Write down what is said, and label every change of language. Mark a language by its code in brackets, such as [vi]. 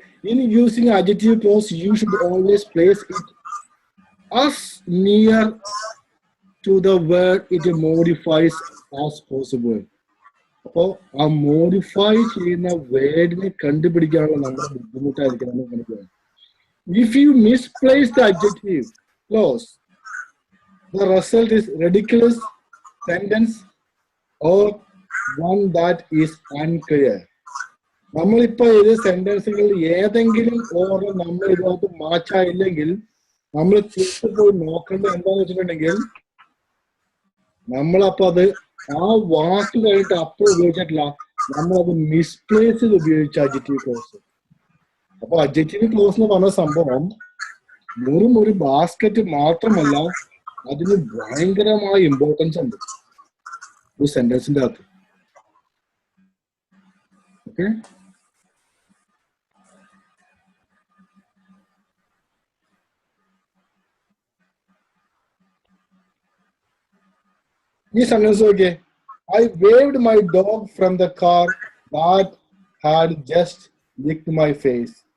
[en] In using adjective clause, you should always place it as near to the word it modifies as possible. [ml] അപ്പോ ആ modify ചെയ്യുന്ന വേർഡിനെ കണ്ടുപിടിക്കാനുള്ള നമ്മുടെ ബുദ്ധിമുട്ടായിരിക്കും. [en] If you misplace the adjective clause, the result is ridiculous sentence or one that is unclear. [ml] നമ്മളിപ്പോ ഇത് സെന്റൻസുകളിൽ ഏതെങ്കിലും order നമ്മൾ ഇതിനകത്ത് മാച്ചായില്ലെങ്കിൽ നമ്മൾ തിരിച്ചു പോയി നോക്കേണ്ടത് എന്താന്ന് വെച്ചിട്ടുണ്ടെങ്കിൽ നമ്മളപ്പോ അത് ആ വാക്ക് കഴിഞ്ഞിട്ട് അപ്പോൾ ഉപയോഗിച്ചിട്ടില്ല, നമ്മളത് മിസ്പ്ലേസ് ചെയ്ത് ഉപയോഗിച്ച അഡ്ജക്റ്റീവ് ക്ലോസ്. അപ്പൊ അഡ്ജക്റ്റീവ് ക്ലോസ് എന്ന് പറഞ്ഞ സംഭവം വെറും ഒരു ബാസ്കറ്റ് മാത്രമല്ല, അതിന് ഭയങ്കരമായ ഇമ്പോർട്ടൻസ് ഉണ്ട് ഒരു സെന്റൻസിന്റെ അകത്ത്. ഓക്കെ, ഈ സെന്റൻസ് നോക്കിയേ, [en] I waved my dog from the car that had just licked my face.